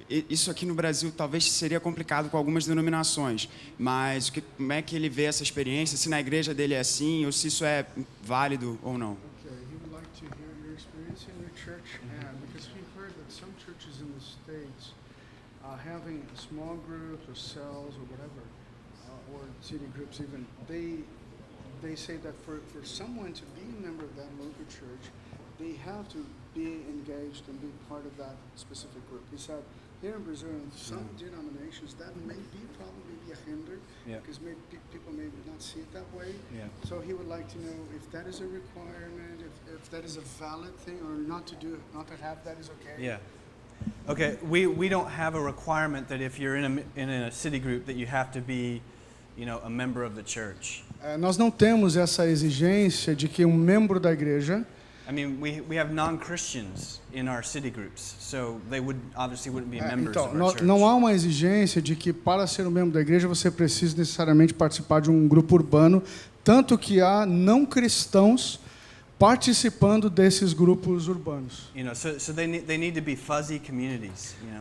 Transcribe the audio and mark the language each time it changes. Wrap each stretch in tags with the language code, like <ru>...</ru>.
<pt>Isso aqui no Brasil talvez seria complicado com algumas denominações, mas como é que ele vê essa experiência, se na igreja dele é assim, ou se isso é válido ou não?</pt> <en>Okay, he would like to hear your experience in your church, because we heard that some churches in the States having small groups or cells or whatever, or city groups even, they say that for someone to be a member of that local church, they have to be engaged and be part of that specific group. He said, here in Brazil, in some denominations, that may probably be a hinder, Yeah. because people may not see it that way. Yeah. So he would like to know if that is a requirement, if that is a valid thing, or not to have that is okay. Yeah. Okay, we don't have a requirement that if you're in a city group that you have to be, a member of the church.</en> <pt>Nós não temos essa exigência de que um membro da igreja,</pt> <en>I mean, we have non-Christians in our city groups, so they obviously wouldn't be members</en> <pt>então,</pt> <en>of our church.</en> <pt>não há uma exigência de que para ser um membro da igreja você precisa necessariamente participar de um grupo urbano, tanto que há não cristãos participando desses grupos urbanos.</pt> <en>So they need to be fuzzy communities.</en>